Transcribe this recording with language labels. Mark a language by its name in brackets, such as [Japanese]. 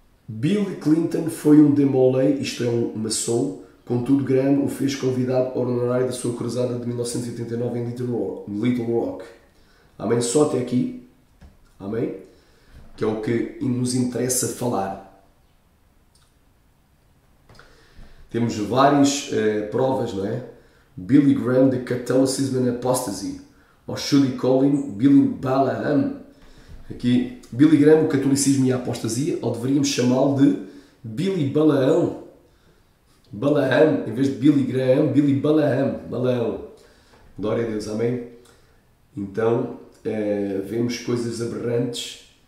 [Portuguese] Bill Clinton foi um demolay, isto é, um maçom, contudo Graham o fez convidado honorário da sua cruzada de 1989 em Little Rock. Amém? Só até aqui. Amém? Que é o que nos interessa falar. Temos várias provas, não é? [English] Billy Graham, The Catholicism and Apostasy. Or should he call him Billy Balaam? [Portuguese] Aqui, Billy Graham, o catolicismo e a apostasia, ou deveríamos chamá-lo de Billy Balaão. Balaam, em vez de Billy Graham, Billy Balaam. Balaão. Glória a Deus, amém? Então, vemos coisas aberrantes.